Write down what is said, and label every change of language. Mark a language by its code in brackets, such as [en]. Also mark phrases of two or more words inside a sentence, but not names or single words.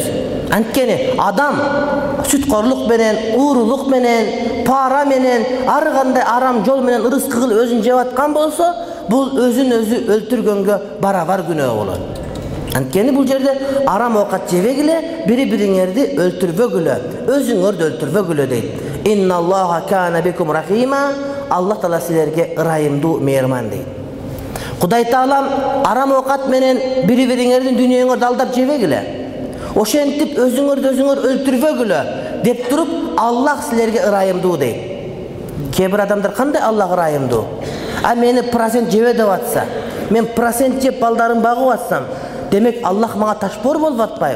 [ky] Анткени адам сүткорлук менен, уурулук менен, пара менен, ар кандай арам жол менен ырыскы кылып өзүн жеп аткан болсо, бул өзүн өзү өлтүргөнгө барабар күнөө болот. Анткени бул жерде арам оокат жебегиле, бири-бириңерди өлтүрбөгүлө, өзүңөрдү өлтүрбөгүлө дейт. [ar] إن الله كان بكم رحيما. [ky] Аллах Таала силерге ырайымдуу, мейирман дейт. Кудай Таалам арам оокат менен бири-бириңердин дүйнөңөрдү алдап жебегиле. Ошентип өзүңөр өлтүрбөгүлө деп туруп, Аллах силерге ырайымдуу дейт. Кээ бир адамдар кандай Аллах ырайымдуу? А мени процент жебе деп атса, мен процент жеп балдарым багып атсам, демек Аллах мага ташпор болуп атпайбы?